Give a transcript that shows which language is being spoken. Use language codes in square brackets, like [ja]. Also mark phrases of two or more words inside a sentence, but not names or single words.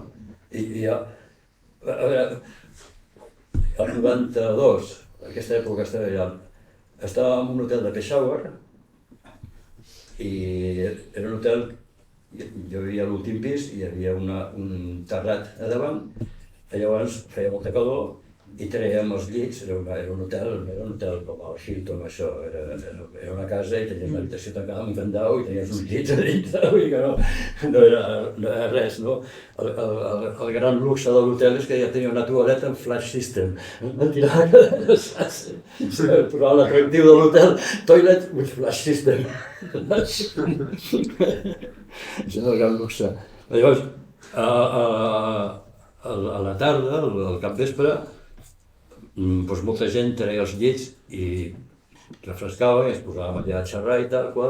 [ca] I a veure, el 92, en aquesta època estava allà, estava en un hotel de Peshawar i era un hotel, jo vivia a l'últim pis i hi havia un terrat a davant, i llavors feia molta calor i traiem els llits, era un hotel com el Hilton, això, era una casa i tenies una habitació tancada amb un candau i tenies uns llits a dintre, vull dir que no era res, no? El gran luxe de l'hotel és que ja tenia una toaleta amb [en] flash system, [ca] però l'atractiu de l'hotel, [en] toilet with flash system. [ca] Això és el gran luxe. Llavors, a la tarda, al capvespre, doncs molta gent treia els llits i refrescava i es posàvem allà a xerrar i tal qual.